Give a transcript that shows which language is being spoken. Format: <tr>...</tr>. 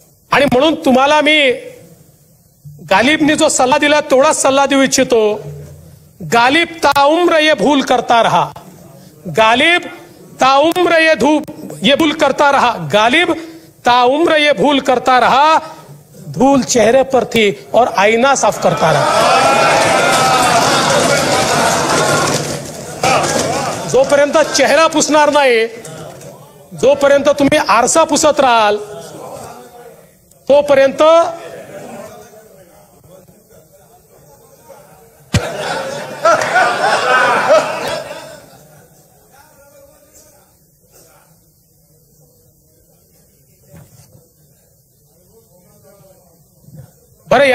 <mr>आणि म्हणून तुम्हाला मी गालिबनी जो सल्ला दिला तेवढाच सल्ला देऊ इच्छितो.</mr> <hi>गालिब ताउम्र ये भूल करता रहा. गालिब ताउम्र ये भूल करता रहा. गालिब ताउम्र ये भूल करता रहा. धूल चेहरे पर थी और आईना साफ करता रहा.</hi> <mr>जोपर्यंत चेहरा पुसणार नाही, जोपर्यंत तुम्ही आरसा पुसत राहाल तोपर्यंत बरं.</mr>